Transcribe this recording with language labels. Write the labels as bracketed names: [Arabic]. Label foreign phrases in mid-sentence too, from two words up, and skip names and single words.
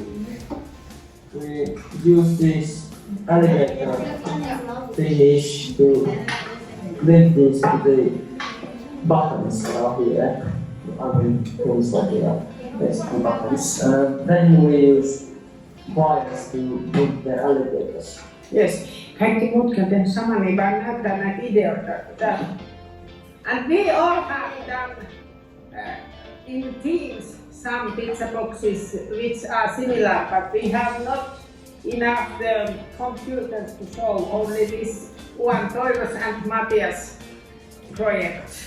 [English] We use this alligator finish to link this to the buttons that are here. I mean, things like basically buttons. Then we use wires to link the alligators. Yes, [Finnish] kaikki muut on tehnyt saman, niin vaan näyttää näitä ideoita. [English] And we all have done in teams some pizza boxes which are similar, but we have not enough computers to show, only this one, Toivos and Matias project.